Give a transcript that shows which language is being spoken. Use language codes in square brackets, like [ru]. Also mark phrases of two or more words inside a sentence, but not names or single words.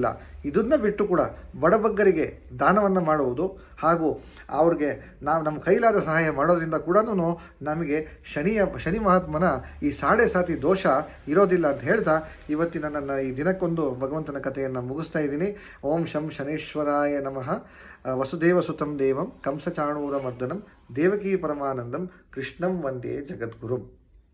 [kn] ಇದನ್ನು ಬಿಟ್ಟು ಕೂಡ ಬಡಬಗ್ಗರಿಗೆ ದಾನವನ್ನು ಮಾಡುವುದು ಹಾಗೂ ಅವ್ರಿಗೆ ನಾವು ನಮ್ಮ ಕೈಲಾದ ಸಹಾಯ ಮಾಡೋದ್ರಿಂದ ಕೂಡ ನಮಗೆ ಶನಿ ಮಹಾತ್ಮನ ಈ ಸಾಡೆ ಸಾತಿ ದೋಷ ಇರೋದಿಲ್ಲ ಅಂತ ಹೇಳ್ತಾ ಇವತ್ತಿನ ನನ್ನ ಈ ದಿನಕ್ಕೊಂದು ಭಗವಂತನ ಕಥೆಯನ್ನು ಮುಗಿಸ್ತಾ ಇದ್ದೀನಿ. [sa] ಓಂ ಶಂ ಶನೇಶ್ವರಾಯ ನಮಃ. ವಸುದೇವ ಸುತಂ ದೇವಂ ಕಂಸಚಾಣೂರ ಮರ್ದನಂ ದೇವಕೀ ಪರಮಾನಂದಂ ಕೃಷ್ಣಂ ವಂದೇ ಜಗದ್ಗುರುಂ.